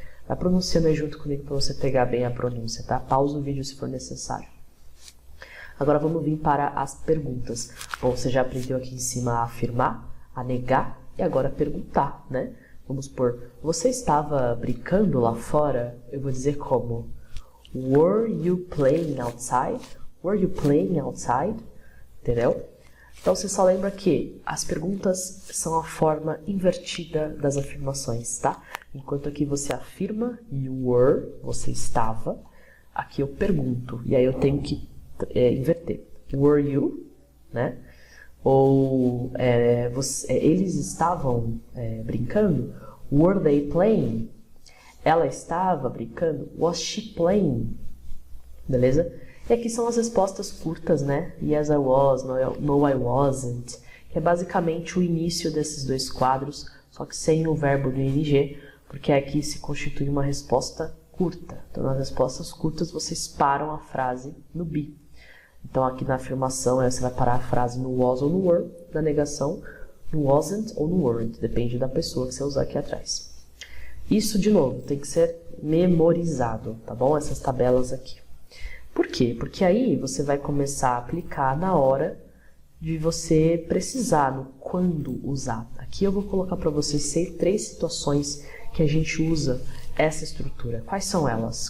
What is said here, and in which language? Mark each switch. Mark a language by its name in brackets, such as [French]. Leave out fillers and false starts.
[Portuguese] Vai pronunciando aí junto comigo para você pegar bem a pronúncia, tá? Pausa o vídeo se for necessário. Agora vamos vir para as perguntas. Bom, você já aprendeu aqui em cima a afirmar, a negar e agora perguntar, né? Vamos por, você estava brincando lá fora? Eu vou dizer como? [English] Were you playing outside? Were you playing outside? [Portuguese] Entendeu? Então você só lembra que as perguntas são a forma invertida das afirmações, tá? Enquanto aqui você afirma you were, você estava, aqui eu pergunto, e aí eu tenho que inverter. [English] Were you, [Portuguese] né? Ou eles estavam brincando? [English] Were they playing? [Portuguese] Ela estava brincando? [English] Was she playing? [Portuguese] Beleza? E aqui são as respostas curtas, né? [English] Yes, I was, no, I wasn't. [Portuguese] Que é basicamente o início desses dois quadros, só que sem o verbo do ing, porque aqui se constitui uma resposta curta. Então, nas respostas curtas, vocês param a frase no be. Então, aqui na afirmação, você vai parar a frase no was ou no were. Na negação, no wasn't ou no weren't. Depende da pessoa que você usar aqui atrás. Isso, de novo, tem que ser memorizado, tá bom? Essas tabelas aqui. Por quê? Porque aí você vai começar a aplicar na hora de você precisar, no quando usar. Aqui eu vou colocar para vocês 3 situações que a gente usa essa estrutura. Quais são elas?